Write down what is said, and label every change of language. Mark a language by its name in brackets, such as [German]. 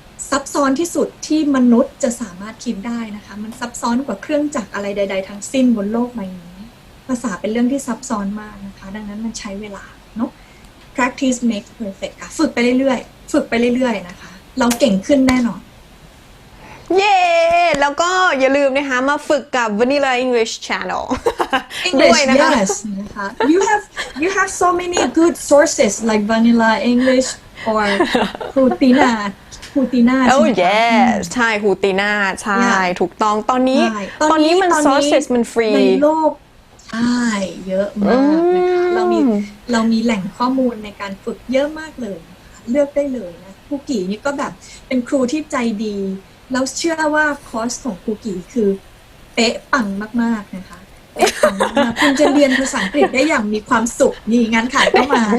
[Thai] ซับซ้อนที่สุดที่มนุษย์จะสามารถคิดได้นะคะมันซับซ้อนกว่าเครื่องจักรอะไรใดๆทั้งสิ้นบนโลกใบนี้ภาษาเป็นเรื่องที่ซับซ้อนมากนะคะดังนั้นมันใช้เวลาเนาะ [English] practice makes perfect [Thai] ค่ะฝึกไปเรื่อยๆฝึกไปเรื่อยๆนะคะเราเก่งขึ้นแน่นอน เย้แล้วก็อย่าลืมนะคะมาฝึกกับ Vanilla English Channel ด้วยนะคะ [English] yes นะคะ you have so many good sources like Vanilla English or ครูตินา oh yes [Thai] ใช่ครูตินาใช่ถูกต้องตอนนี้มัน sources มันฟรี ในโลกใช่เยอะมากนะคะเรามีแหล่งข้อมูลในการฝึกเยอะมากเลยนะคะเลือกได้เลยนะครูกี่นี่ก็แบบเป็นครูที่ใจดีแล้วเชื่อว่าคอร์สของครูกี่คือเป๊ะปังมากๆนะคะเป๊ะปังมากๆคุณจะเรียนภาษาอังกฤษได้อย่างมีความสุขนี่งานขายก็มา